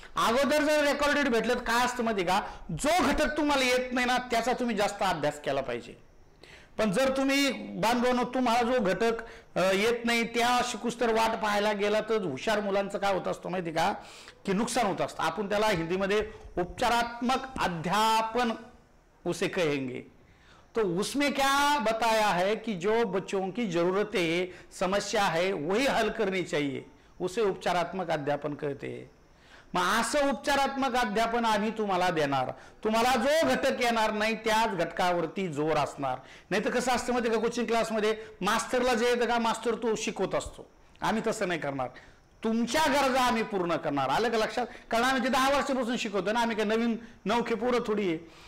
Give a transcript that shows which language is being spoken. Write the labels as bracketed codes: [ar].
[mr] अगोदर जर रेकॉर्डेड भेटलं तर काय असतं माहिती का, जो घटक तुम्हाला येत नाही ना त्याचा तुम्ही जास्त अभ्यास केला पाहिजे. पण जर तुम्ही बांधवांनो तुम्हाला जो घटक येत नाही त्या शिकूस तर वाट पाहायला गेला तर हुशार मुलांचं काय होत असतं माहिती का की नुकसान होत असतं. आपण त्याला हिंदीमध्ये उपचारात्मक अध्यापन [hi] उसे कहेंगे. तो उसमें क्या बताया है कि जो बच्चों की जरूरतें समस्या है वही हल करनी चाहिए, उसे उपचारात्मक अध्यापन कहते हैं. [mr] मग असं उपचारात्मक अध्यापन आम्ही तुम्हाला देणार. तुम्हाला जो घटक येणार नाही त्याच घटकावरती जोर असणार. नाही तर कसं असतं माहिती का, कोचिंग क्लासमध्ये मास्टरला जे येतं का मास्टर तो शिकवत असतो. आम्ही तसं नाही करणार. तुमच्या गरजा आम्ही पूर्ण करणार. आलं का लक्षात. कारण आम्ही ते 10 वर्षापासून शिकवतो ना, आम्ही काही नवीन नवखे पोरं थोडी आहे.